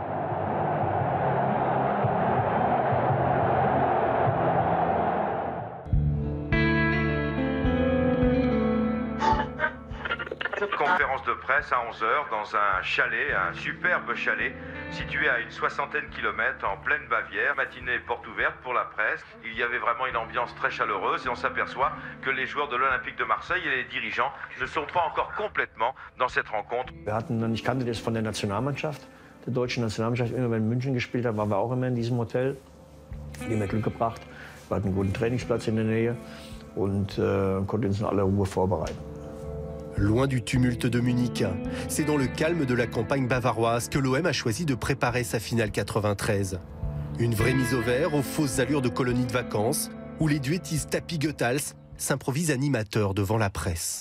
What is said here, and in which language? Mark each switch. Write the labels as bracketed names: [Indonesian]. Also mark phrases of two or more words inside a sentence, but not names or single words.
[French] Conférence de presse à 11h dans un chalet, un superbe chalet situé à une 60aine de kilomètres en pleine Bavière. Matinée porte ouverte pour la presse. Il y avait vraiment une ambiance très chaleureuse et on s'aperçoit que les joueurs de l'Olympique de Marseille et les dirigeants ne sont pas encore complètement dans cette rencontre. [German] Ich kannte das von der Nationalmannschaft, der deutschen Nationalmannschaft. Immer wenn München gespielt hat, waren wir auch immer in diesem Hotel. Die haben mir Glück gebracht. Wir hatten einen guten Trainingsplatz in der Nähe und konnten uns in aller Ruhe vorbereiten. [French] Loin du tumulte de Munich, c'est dans le calme de la campagne bavaroise que l'OM a choisi de préparer sa finale 93. Une vraie mise au vert aux fausses allures de colonie de vacances, où les duettistes Tapi Goethals s'improvisent animateurs devant la presse.